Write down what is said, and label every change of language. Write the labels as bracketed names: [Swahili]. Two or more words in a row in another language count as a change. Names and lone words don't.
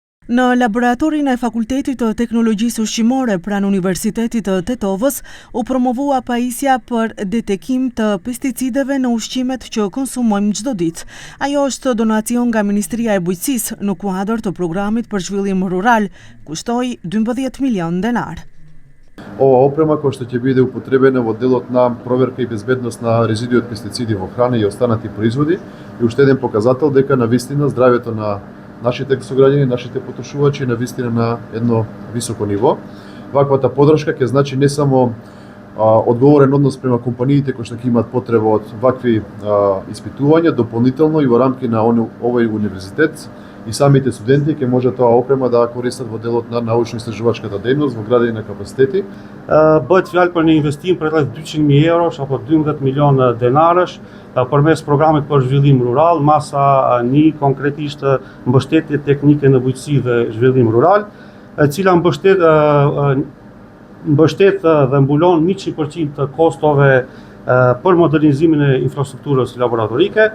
[Albanian] Në laboratorin e Fakultetit të Teknologjisë Ushqimore pranë Universitetit të Tetovës u promovua pajisja për detekim të pesticideve në ushqimet që konsumojmë çdo ditë. Ajo është donacion nga Ministria e Bujqësisë në kuadër të programit për zhvillim rural, kushtoi 12 milion denar. [Macedonian] Ова опрема кошто ќе бити употребена во делот на проверка и безбедност на резидуи од пестициди во храна и останати производи и уште еден показател дека навистина здравјето на нашите сограѓани, нашите потрошувачи навистина на едно високо ниво. Ваквата подршка ќе значи не само одговорен однос према компаниите кои што ќе имаат потреба од вакви испитувања дополнително и во рамки на овој универзитет и самите студенти ќе може тоа опрема да користат во делот на научно-истражувачката дејност во градење на капацитети. [Albanian] Bëhet fjalë për një investim për rreth 200.000 eurosh apo 12 milion denarësh përmes programit për zhvillim rural, masa 1 konkretisht mbështetje teknike në bujqësi dhe zhvillim rural, e cila mbështet dhe mbulon 100% të kostove për modernizimin e infrastrukturës laboratorike.